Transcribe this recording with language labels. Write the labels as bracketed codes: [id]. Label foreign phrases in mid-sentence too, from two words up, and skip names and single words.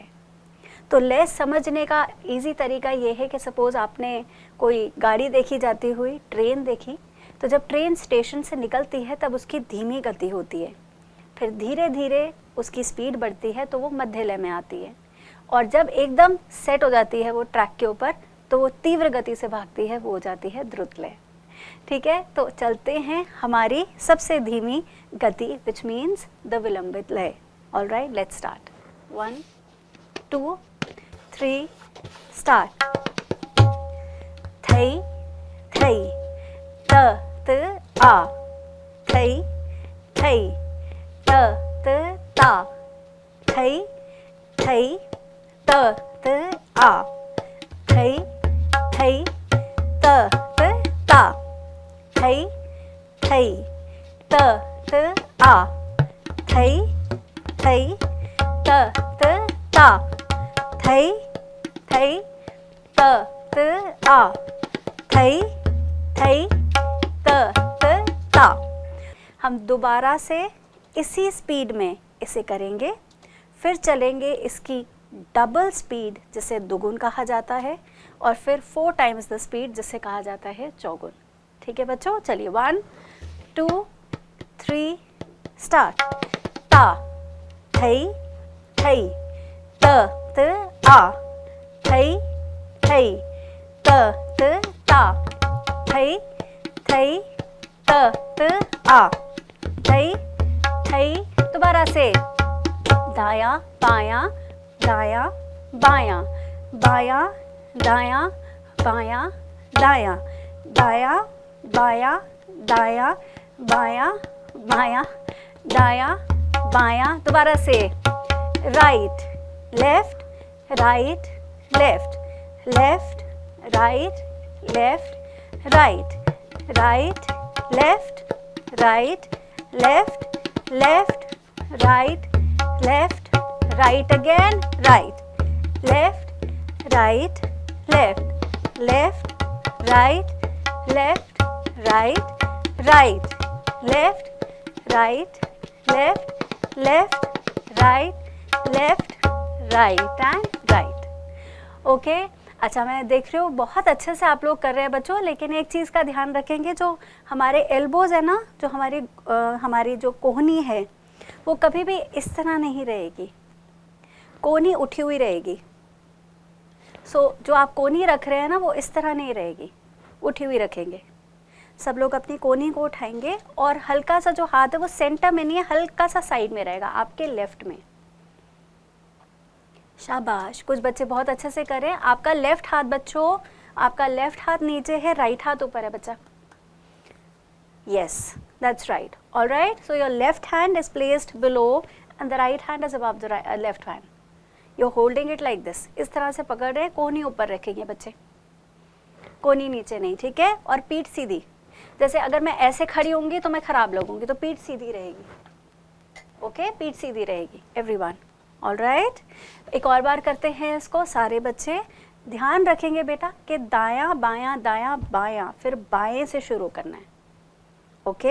[hi] तो लय समझने का इजी तरीका ये है कि सपोज आपने कोई गाड़ी देखी जाती हुई, ट्रेन देखी, तो जब ट्रेन स्टेशन से निकलती है तब उसकी धीमी गति होती है, फिर धीरे धीरे उसकी स्पीड बढ़ती है तो वो मध्य लय में आती है, और जब एकदम सेट हो जाती है वो ट्रैक के ऊपर तो वो तीव्र गति से भागती है, वो हो जाती है द्रुत लय। ठीक है, तो चलते हैं हमारी सबसे धीमी गति, [en] which means the [hi] विलंबित लय। [en] All right, let's start. 1 2 3 start. [hi] थई थई त त आ, थई थई त त ता, थई थई त त आ, थई थई त त ता, थई थई त त आ, थई थई त त ता, थई थई त त आ, थई थई त त ता। हम दोबारा से इसी स्पीड में इसे करेंगे, फिर चलेंगे इसकी डबल स्पीड जिसे दुगुन कहा जाता है, और फिर [en] 4 times the speed [hi] जिसे कहा जाता है चौगुन। ठीक है बच्चों, चलिए 1 2 3 स्टार्ट। ता थई थई त त आ, थई थई त त ता, थई थई त त आ, थई थई। दोबारा से दाया बाया दाया बाया, बाया दाया बाया दाया, दाया बाया दाया बाया बाया, दाया बाया। दोबारा से [en] right left right left, left right left Right, right left right left, left right left right again, right left right left, left right left right right, left right left left right left right and right. ओके, [hi] अच्छा, मैं देख रही हूँ बहुत अच्छे से आप लोग कर रहे हैं बच्चों, लेकिन एक चीज़ का ध्यान रखेंगे, जो हमारे एल्बोज है ना, जो हमारी जो कोहनी है वो कभी भी इस तरह नहीं रहेगी, कोहनी उठी हुई रहेगी। जो आप कोहनी रख रहे हैं ना वो इस तरह नहीं रहेगी, उठी हुई रखेंगे। सब लोग अपनी कोहनी को उठाएंगे और हल्का सा जो हाथ है वो सेंटर में नहीं है, हल्का सा साइड में रहेगा आपके लेफ्ट में। शाबाश, कुछ बच्चे बहुत अच्छे से करें। आपका लेफ्ट हाथ बच्चों, आपका लेफ्ट हाथ नीचे है, राइट हाथ ऊपर है बच्चा। [en] यस, That's right. All right, so your left hand is placed below and the right hand is above the left hand. You holding it like this, [hi] इस तरह से पकड़ रहे हैं, कोहनी ऊपर रखेंगे बच्चे, कोहनी नीचे नहीं, ठीक है। और पीठ सीधी, जैसे अगर मैं ऐसे खड़ी होंगी तो मैं खराब लगूंगी, तो पीठ सीधी रहेगी, ओके, पीठ सीधी रहेगी एवरीवन। ऑलराइट, एक और बार करते हैं इसको, सारे बच्चे ध्यान रखेंगे बेटा कि दायां बायां दायां बायां, फिर बाएं से शुरू करना है, ओके।